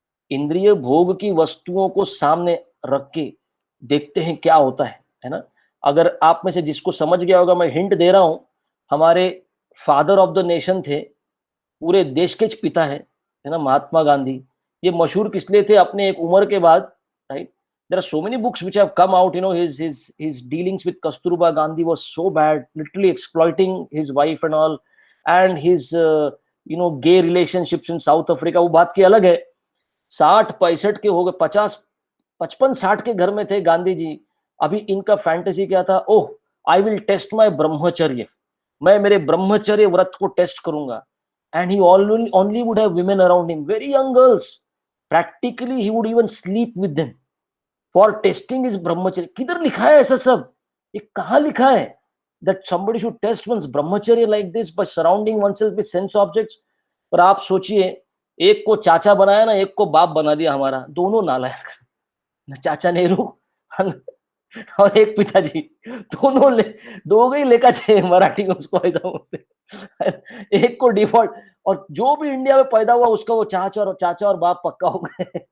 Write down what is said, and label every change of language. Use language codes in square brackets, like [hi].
[hi] इंद्रिय भोग की वस्तुओं को सामने रख के देखते हैं क्या होता है ना। अगर आप में से जिसको समझ गया होगा, मैं हिंट दे रहा हूं, हमारे फादर ऑफ द नेशन थे, पूरे देश के पिता है ना, महात्मा गांधी। ये मशहूर किस लिए थे, अपने एक उम्र के बाद, right. [en] there are so many books which have come out, his dealings with Kasturba Gandhi was so bad, literally exploiting his wife and all, and his gay relationships in South Africa, [hi] वो बात की अलग है। 60-65 के हो गए, 55-60 के घर में थे गांधी जी। अभी इनका फैंटेसी क्या था, [en] oh I will test my [hi] ब्रह्मचर्य, मैं मेरे ब्रह्मचर्य व्रत को टेस्ट करूंगा। [en] And he only would have women around him, very young girls. Practically, he would even sleep with them for testing his brahmacharya. [hi] किधर लिखा है ऐसा सब, ये कहाँ लिखा है? [en] that somebody should test one's brahmacharya like this by surrounding oneself with sense objects. [hi] पर आप सोचिए, एक को चाचा बनाया ना, एक को बाप बना दिया हमारा, दोनों नालायक, ना चाचा नेहरू और एक पिताजी, दो गई लेका चाहिए मराठी में उसको ऐसा बोलते हैं। एक को डिफॉल्ट, और जो भी इंडिया में पैदा हुआ उसका वो चाचा और बाप पक्का हो गए।